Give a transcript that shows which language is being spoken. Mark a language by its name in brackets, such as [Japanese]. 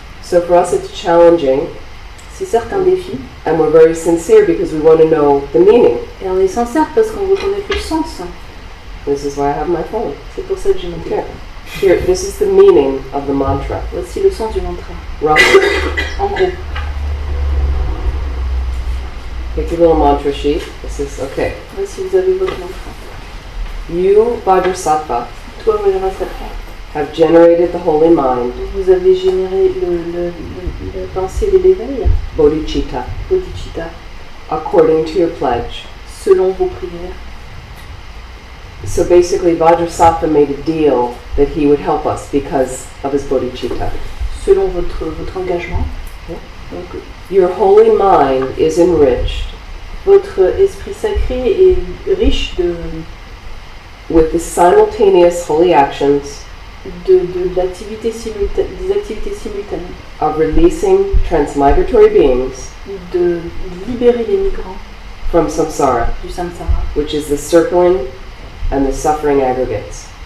[English] So for us it's challenging, [French] C'est certes un défi, [English] and we're very sincere because we want to know the meaning. [French] et on est sincère parce qu'on veut connaître le sens. [English] This is why I have my phone. [French] C'est pour ça que j'ai mon [English] Okay. [French] téléphone. [English] Here, this is the meaning of the mantra. [French] Voici le sens du mantra. [English] Roughly, [French] En gros, [English] take your little mantra sheet. This is okay. [French] voici vous avez votre mantra. [English] You, Vajrassatva, [French] Toi, Vajrassatva, [English] have generated the holy mind, [French] vous avez généré la pensée de l'éveil, [English] bodhicitta, [French] bodhicitta, [English] according to your pledge. [French] selon vos prières. [English] So basically, Vajrassatva made a deal that he would help us because of his bodhicitta. [French] Selon votre engagement. [English] Yeah. [French] Donc, [English] Your holy mind is enriched [French] votre esprit sacré est riche [English] with the simultaneous holy actions [French] des activités simultanées, [English] of releasing transmigratory beings [French] de libérer les migrants [English] from samsara, [French] du samsara, [English] which is the circling and the suffering aggregates.